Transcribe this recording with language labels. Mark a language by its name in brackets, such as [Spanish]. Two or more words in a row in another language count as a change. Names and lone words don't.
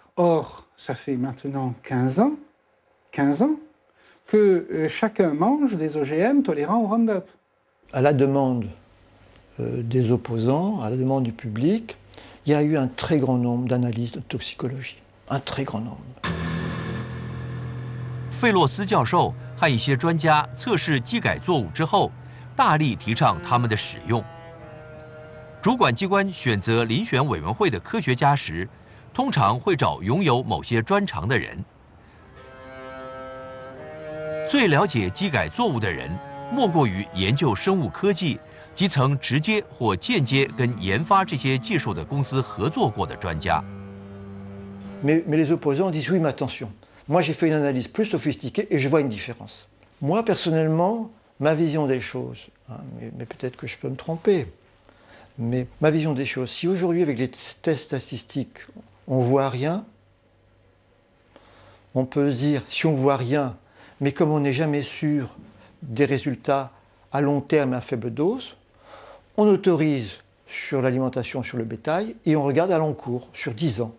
[French] Or, ça fait maintenant 15 ans que chacun mange des OGM tolérants au Roundup. À la demande des opposants, à la demande du public, il y a eu un très grand nombre d'analyses de toxicologie. Un très grand nombre. [Chinese] 费洛斯教授和一些专家测试基改作物之后，大力提倡它们的使用。主管机关选择遴选委员会的科学家时，通常会找拥有某些专长的人。最了解基改作物的人，莫过于研究生物科技及曾直接或间接跟研发这些技术的公司合作过的专家。 [French] Mais les opposants disent oui, mais attention. Moi, j'ai fait une analyse plus sophistiquée et je vois une différence. Moi, personnellement, ma vision des choses, mais peut-être que je peux me tromper, mais ma vision des choses, si aujourd'hui, avec les tests statistiques, on ne voit rien, on peut se dire, si on ne voit rien, mais comme on n'est jamais sûr des résultats à long terme à faible dose, on autorise sur l'alimentation, sur le bétail, et on regarde à long cours, sur 10 ans.